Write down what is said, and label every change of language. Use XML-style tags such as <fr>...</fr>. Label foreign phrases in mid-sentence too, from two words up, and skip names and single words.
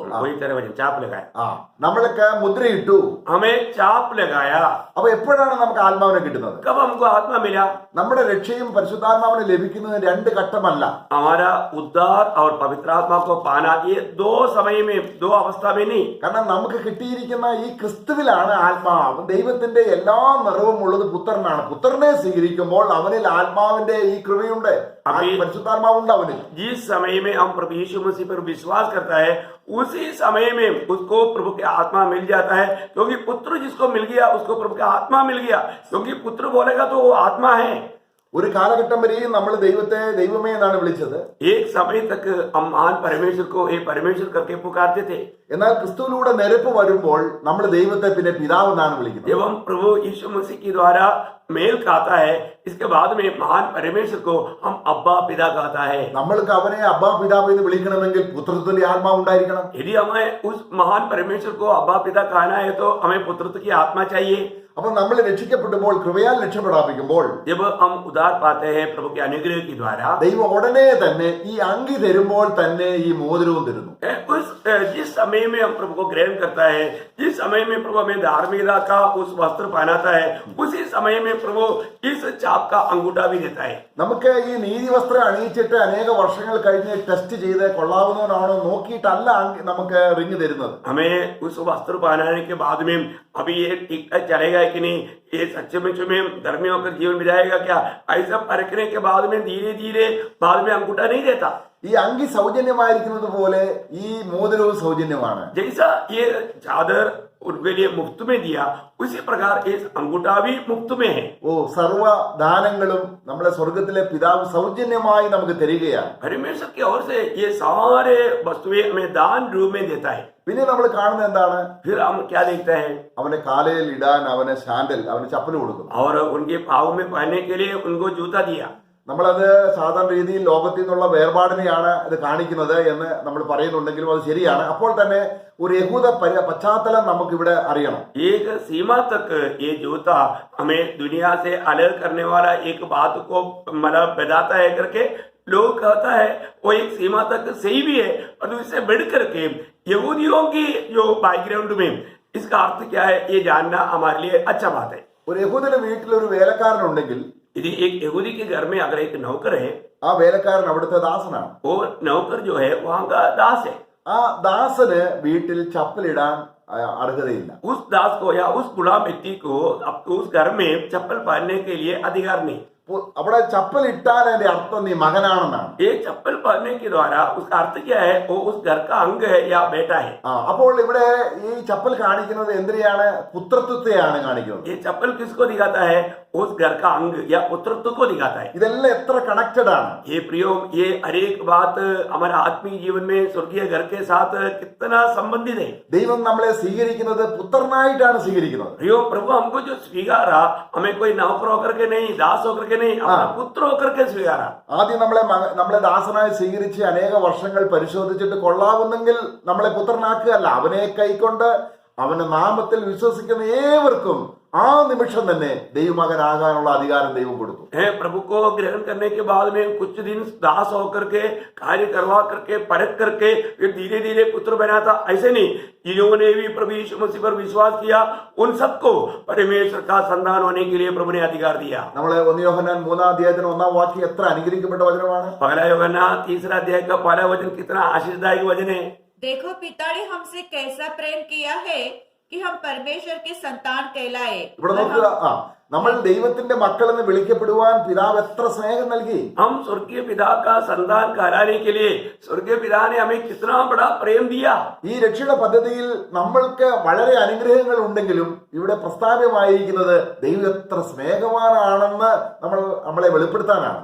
<hi>वही तरह वचन चाप लगाया,</hi> <ml>നമ്മളൊക്കെ മുദ്രയിട്ടു,</ml> <hi>हमें चाप लगाया।</hi> <ml>അപ്പൊ എപ്പോഴാണ് നമുക്ക് ആത്മാവിനെ കിട്ടുന്നത്?</ml> <hi>कब हमको आत्मा मिला?</hi> <ml>നമ്മുടെ രക്ഷയും പരിശുദ്ധാത്മാവിനെ ലഭിക്കുന്നത് 2 ഘട്ടമല്ല.</ml> <hi>हमारा उद्धार और पवित्र आत्मा को पाना ये 2 समय में, 2 अवस्था में नहीं।</hi> <ml>കാരണം നമുക്ക് കിട്ടിയിരിക്കുന്ന ഈ ക്രിസ്തുവിലാണ് ആത്മാവ്. ദൈവത്തിന്റെ എല്ലാ നിറവും ഉള്ളത് പുത്രനാണ്. പുത്രനെ സ്വീകരിക്കുമ്പോൾ അവനിൽ ആത്മാവിന്റെ ഈ കൃപയുണ്ട്, പരിശുദ്ധാത്മാവുണ്ട് അവനിൽ.</ml> <hi>जिस समय में हम प्रभु यीशु मसीह पर विश्वास करता है, उसी समय में उसको प्रभु के आत्मा मिल जाता है, क्योंकि पुत्र जिसको मिल गया उसको प्रभु का आत्मा मिल गया, क्योंकि पुत्र बोलेगा तो वो आत्मा है।</hi> <ml>ഒരു കാലഘട്ടം വരെയും നമ്മൾ ദൈവത്തെ ദൈവമേ എന്നാണ് വിളിച്ചത്.</ml> <hi>एक समय तक हम महान परमेश्वर को एक परमेश्वर करके पुकारते थे,</hi> <ml>എന്നാൽ ക്രിസ്തുവിലൂടെ നിരപ്പ് വരുമ്പോൾ നമ്മൾ ദൈവത്തെ പിന്നെ പിതാവ് എന്നാണ് വിളിക്കുന്നത്.</ml> <hi>जब हम प्रभु यीशु मसीह के द्वारा मेल खाता है, इसके बाद में महान परमेश्वर को हम अब्बा पिता कहता है।</hi> <ml>നമ്മൾക്ക് അവനെ അബ്ബാ പിതാവ് എന്ന് വിളിക്കണമെങ്കിൽ പുത്രത്വത്തിന്റെ ആത്മാവ് ഉണ്ടായിരിക്കണം.</ml> <hi>यदि हमें उस महान परमेश्वर को अब्बा पिता कहना है तो हमें पुत्रत्व की आत्मा चाहिए।</hi> <ml>അപ്പൊ നമ്മൾ രക്ഷിക്കപ്പെടുമ്പോൾ, കൃപയാൽ രക്ഷപ്പെടാപ്പിക്കുമ്പോൾ</ml> <hi>जब हम उद्धार पाते हैं प्रभु के अनुग्रह के द्वारा,</hi> <ml>ദൈവം ഉടനെ തന്നെ ഈ അങ്കി തരുമ്പോൾ തന്നെ ഈ മോതിരവും തരുന്നു.</ml> <hi>जिस समय में हम प्रभु को ग्रहण करता है, जिस समय में प्रभु हमें धार्मिकता का उस वस्त्र पहनाता है, उसी समय में प्रभु इस चाप का अंगूठा भी देता है।</hi> <ml>നമുക്ക് ഈ നീതിവസ്ത്രം അണിയിച്ചിട്ട് അനേക വർഷങ്ങൾ കഴിഞ്ഞ് ടെസ്റ്റ് ചെയ്ത് കൊള്ളാവുന്നവനാണോ നോക്കിയിട്ടല്ല നമുക്ക് റിങ് തരുന്നത്.</ml> <hi>हमें उस वस्त्र पहनाने के बाद में अभी ये टिकता चलेगा कि नहीं, ये सच्चे में धर्मी होकर जीवन बिताएगा क्या, ऐसा परखने के बाद में धीरे धीरे बाद में अंगूठा नहीं देता।</hi> <ml>ഈ അങ്കി സൗജന്യമായിരിക്കുന്നത് പോലെ ഈ മോതിരവും സൗജന്യമാണ്.</ml> <hi>जैसा ये चादर उनके लिए मुफ्त में दिया, उसी प्रकार इस अंगूठा भी मुफ्त में है।</hi> <ml>ഓ, സർവ്വദാനങ്ങളും നമ്മുടെ സ്വർഗത്തിലെ പിതാവ് സൗജന്യമായി നമുക്ക് തരികയാണ്.</ml> <hi>परमेश्वर की ओर से ये सारे वस्तुएं हमें दान रूप में देता है।</hi> <ml>പിന്നെ നമ്മൾ കാണുന്നത് എന്താണ്?</ml> <hi>फिर हम क्या देखते हैं?</hi> <ml>അവന്റെ കാലയിൽ ഇടാൻ അവന് സാൻഡൽ, അവന് ചപ്പൽ കൊടുക്കും.</ml> <hi>और उनके पाँव में पहनने के लिए उनको जूता दिया।</hi> <ml>നമ്മളത് സാധാരണ രീതിയിൽ ലോകത്തിൽ നിന്നുള്ള വേർപാടിനെയാണ് ഇത് കാണിക്കുന്നത് എന്ന് നമ്മൾ പറയുന്നുണ്ടെങ്കിലും അത് ശരിയാണ്. അപ്പോൾ തന്നെ ഒരു യഹൂദ പശ്ചാത്തലം നമുക്കിവിടെ അറിയണം.</ml> <hi>एक सीमा तक ये जूता हमें दुनिया से अलग करने वाला एक बात को मतलब बताता है करके लोग कहता है, वो एक सीमा तक सही भी है, और उससे बढ़ करके यहूदियों की जो बैकग्राउंड में इसका अर्थ क्या है ये जानना हमारे लिए अच्छा बात है।</hi> <ml>ഒരു യഹൂദന്റെ വീട്ടിൽ ഒരു വേലക്കാരനുണ്ടെങ്കിൽ</ml> <hi>यदि एक यहूदी के घर में अगर एक नौकर है,</hi> <ml>ആ വേലക്കാരൻ അവിടുത്തെ ദാസനാണ്.</ml> <hi>वो नौकर जो है वहां का दास है।</hi> <ml>ആ ദാസന് വീട്ടിൽ ചപ്പലിടാൻ അർഹതയില്ല.</ml> <hi>उस दास को या उस गुलाम व्यक्ति को उस घर में चप्पल पहनने के लिए अधिकार नहीं।</hi> <ml>അവിടെ ചപ്പൽ ഇട്ടാൽ അതിന്റെ അർത്ഥം നീ മകനാണെന്നാണ്.</ml> <hi>ये चप्पल पहनने के द्वारा उसका अर्थ क्या है, वो उस घर का अंग है या बेटा है।</hi> <ml>അപ്പോൾ ഇവിടെ ഈ ചപ്പൽ കാണിക്കുന്നത് എന്തിനെയാണ്? പുത്രത്വത്തെയാണ് കാണിക്കുന്നത്.</ml> <hi>ये चप्पल किसको दिखाता है? उस घर का अंग या पुत्रत्व को दिखाता है।</hi> <ml>ഇതെല്ലാം എത്ര കണക്റ്റഡ് ആണ്.</ml> <hi>ये प्रियो, ये हर एक बात हमारे आत्मिक जीवन में स्वर्गीय घर के साथ कितना संबंधित है।</hi> <ml>ദൈവം നമ്മളെ സ്വീകരിക്കുന്നത് പുത്രനായിട്ടാണ് സ്വീകരിക്കുന്നത്.</ml> <hi>प्रियो, प्रभु हमको जो स्वीकारा, हमें कोई नौकर होकर के नहीं, दास होकर के नहीं, अपना पुत्र होकर के स्वीकारा।</hi> <ml>ആദ്യം നമ്മളെ ദാസനായി സ്വീകരിച്ച് അനേക വർഷങ്ങൾ പരിശോധിച്ചിട്ട് കൊള്ളാവുന്നെങ്കിൽ നമ്മളെ പുത്രനാക്കുകയല്ല, അവനെ കൈക്കൊണ്ട് അവന്റെ നാമത്തിൽ വിശ്വസിക്കുന്ന ഏവർക്കും ആ നിമിഷം തന്നെ ദൈവമകനാകാനുള്ള അധികാരം ദൈവം കൊടുത്തു.</ml> <hi>प्रभु को ग्रहण करने के बाद में कुछ दिन दास होकर के कार्य करवा करके परख करके फिर धीरे धीरे पुत्र बना था, ऐसे नहीं। जिन्होंने भी प्रभु यीशु मसीह पर विश्वास किया उन सबको परमेश्वर का संतान होने के लिए प्रभु ने अधिकार दिया।</hi> <ml>നമ്മളെ 1 യോഹന്നാൻ 3-ാം അധ്യായത്തിന് 1-ാം വാക്യം എത്ര അനുഗ്രഹിക്കപ്പെട്ട വചനമാണ്.</ml> <hi>पहला यूहन्ना 3 अध्याय का पहला वचन कितना आशीषदायक वचन है। देखो पिता ने हमसे कैसा प्रेम किया है कि हम परमेश्वर के संतान कहलाए।</hi> <ml>ഇവിടെ നോക്കുക, നമ്മൾ ദൈവത്തിന്റെ മക്കളെന്ന് വിളിക്കപ്പെടുവാൻ പിതാവ് എത്ര സ്നേഹം നൽകി.</ml> <hi>हम स्वर्गीय पिता का संतान कहलाने के लिए स्वर्गीय पिता ने हमें कितना बड़ा प्रेम दिया।</hi> <ml>ഈ രക്ഷയുടെ പദ്ധതിയിൽ നമ്മൾക്ക് വളരെ അനുഗ്രഹങ്ങൾ ഉണ്ടെങ്കിലും ഇവിടെ പ്രസ്താവ്യമായിരിക്കുന്നത് ദൈവം എത്ര സ്നേഹവാനാണെന്ന് നമ്മളെ വെളിപ്പെടുത്താനാണ്.</ml>